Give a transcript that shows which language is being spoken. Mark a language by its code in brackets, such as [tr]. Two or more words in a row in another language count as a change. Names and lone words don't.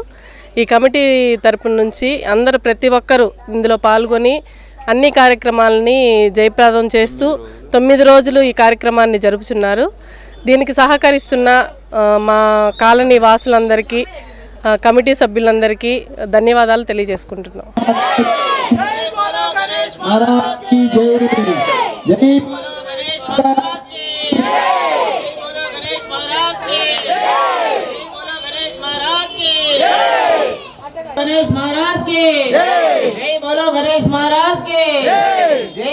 [te] ఈ కమిటీ తరపు నుంచి అందరూ ప్రతి ఒక్కరూ ఇందులో పాల్గొని అన్ని కార్యక్రమాలని జయప్రదం చేస్తూ 9 రోజులు ఈ కార్యక్రమాన్ని జరుపుచున్నారు. దీనికి సహకరిస్తున్న మా కాలనీ వాసులందరికీ, కమిటీ సభ్యులందరికీ ధన్యవాదాలు తెలియజేసుకుంటున్నాం. [hi] गणेश महाराज की जय, बोलो गणेश महाराज की जय,